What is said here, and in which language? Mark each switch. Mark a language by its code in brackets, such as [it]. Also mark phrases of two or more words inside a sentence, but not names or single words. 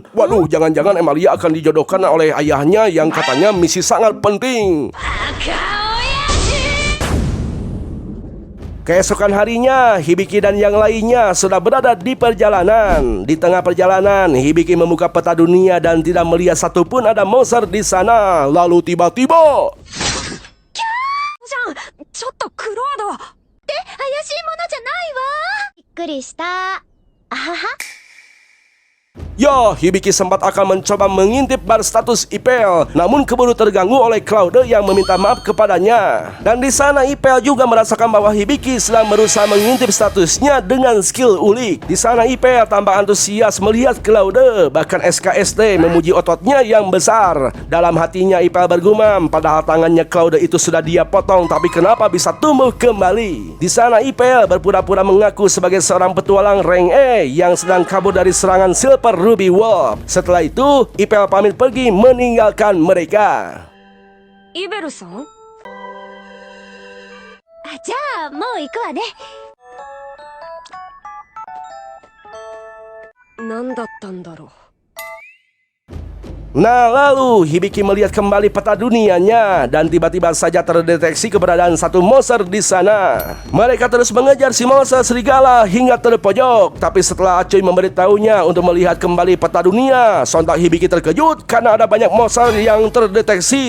[id] Waduh, jangan-jangan Emilia akan dijodohkan oleh ayahnya yang katanya misi sangat penting. Keesokan harinya, Hibiki dan yang lainnya sudah berada di perjalanan. Di tengah perjalanan, Hibiki membuka peta dunia dan tidak melihat satupun ada monster di sana. Lalu tiba-tiba, [ja] じゃんちょっとクロード怪しいものじゃないわ。びっくりした。あはは。 [id] ya, Hibiki sempat akan mencoba mengintip bar status Ipel, namun keburu terganggu oleh Claude yang meminta maaf kepadanya. Dan di sana Ipel juga merasakan bahwa Hibiki sedang berusaha mengintip statusnya dengan skill ulik. Di sana Ipel tampak antusias melihat Claude, bahkan SKSD memuji ototnya yang besar. Dalam hatinya Ipel bergumam, padahal tangannya Claude itu sudah dia potong, tapi kenapa bisa tumbuh kembali? Di sana Ipel berpura-pura mengaku sebagai seorang petualang rank E yang sedang kabur dari serangan Silver Ruby Wolf. Setelah itu, Ipel pamit pergi meninggalkan mereka. [ja] イベルさんじゃあもう行くわね。何だったんだろう。 [id] Nah, lalu Hibiki melihat kembali peta dunianya dan tiba-tiba saja terdeteksi keberadaan satu monster di sana. Mereka terus mengejar si monster serigala hingga terpojok. Tapi setelah Acuy memberitahunya untuk melihat kembali peta dunia, sontak Hibiki terkejut karena ada banyak monster yang terdeteksi.